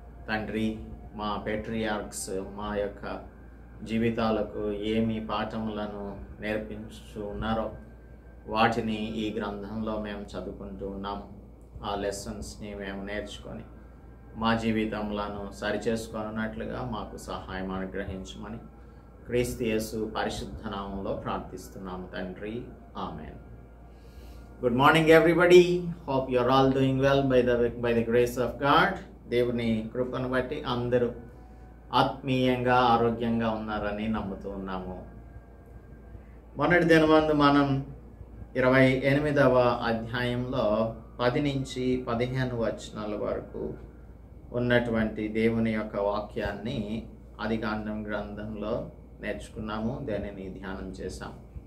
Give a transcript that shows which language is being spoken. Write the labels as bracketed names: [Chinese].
[Telugu] తండ్రి, మా పేట్రియార్క్స్ మా యొక్క జీవితాలకు ఏమి పాఠములను నేర్పించు ఉన్నారో వాటిని ఈ గ్రంథంలో మేము చదువుకుంటూ ఉన్నాము. ఆ లెసన్స్ని మేము నేర్చుకొని మా జీవితములను సరిచేసుకున్నట్లుగా మాకు సహాయం అనుగ్రహించమని క్రీస్తు యేసు పరిశుద్ధ నామంలో ప్రార్థిస్తున్నాము తండ్రి, ఆమేన్. [English] Good morning everybody. Hope you are all doing well by the grace of God. [Telugu] దేవుని కృపను బట్టి అందరూ ఆత్మీయంగా ఆరోగ్యంగా ఉన్నారని నమ్ముతూ ఉన్నాము. మొన్నటి దినమందు మనం 28వ అధ్యాయంలో 10 నుంచి 15 వచనాల వరకు ఉన్నటువంటి దేవుని యొక్క వాక్యాన్ని ఆదికాండం గ్రంథంలో నేర్చుకున్నాము, దానిని ధ్యానం చేశాము.